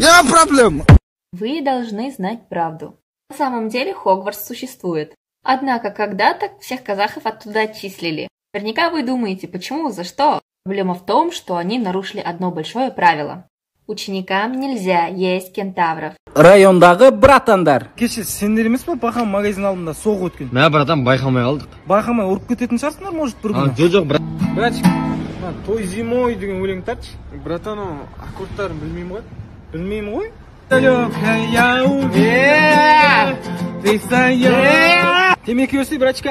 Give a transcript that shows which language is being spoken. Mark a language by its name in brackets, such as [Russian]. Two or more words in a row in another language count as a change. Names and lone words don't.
[Russian] Я проблема. Вы должны знать правду. На самом деле Хогвартс существует. Однако когда-то всех казахов оттуда отчислили. Наверняка вы думаете, почему, за что? Проблема в том, что они нарушили одно большое правило. Ученикам нельзя есть кентавров. [Kazakh] Райондағы братандар. Кеше сендер емес пе Бахан магазин алдында соғып өткен? Мә, братан, байқамай қалдық. Байқамай ұрып кететін шығарсыңдар, может, бір күні? Жоқ, брат. Братчик, той зимой деген өлең тартшы. Братан, о, аккордтарын білмеймін ғой. Білмеймін ғой? Темекі өсей, братчика.